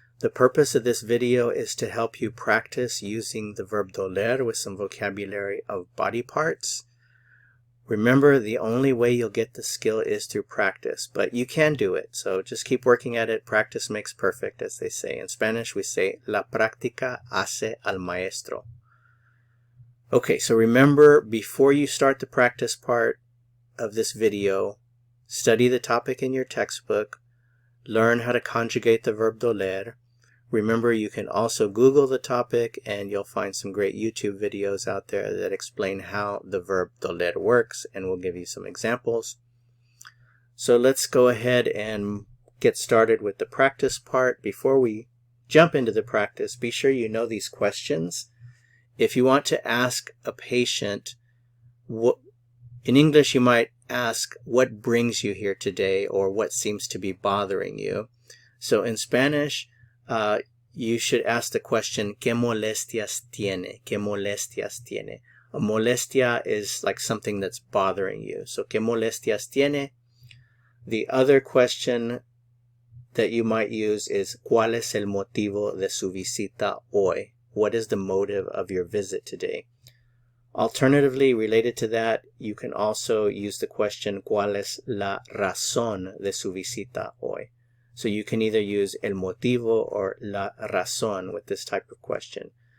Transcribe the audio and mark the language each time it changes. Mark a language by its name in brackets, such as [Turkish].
[English] The purpose of this video is to help you practice using the verb doler with some vocabulary of body parts. Remember, the only way you'll get the skill is through practice, but you can do it. So just keep working at it. Practice makes perfect, as they say. In Spanish, we say, [Spanish] la práctica hace al maestro. [English] Okay, so remember, before you start the practice part of this video, study the topic in your textbook. Learn how to conjugate the verb doler. Remember, you can also Google the topic and you'll find some great YouTube videos out there that explain how the verb doler works, and we'll give you some examples. So let's go ahead and get started with the practice part. Before we jump into the practice, be sure you know these questions. If you want to ask a patient, in English you might ask, what brings you here today, or what seems to be bothering you. So in Spanish, you should ask the question, [Spanish] ¿Qué molestias tiene? ¿Qué molestias tiene? [English] A molestia is like something that's bothering you. [Spanish] So, ¿Qué molestias tiene? [English] The other question that you might use is, [Spanish] ¿Cuál es el motivo de su visita hoy? [English] What is the motive of your visit today? Alternatively, related to that, you can also use the question, [Spanish] ¿Cuál es la razón de su visita hoy? [English] So you can either use el motivo or la razón with this type of question.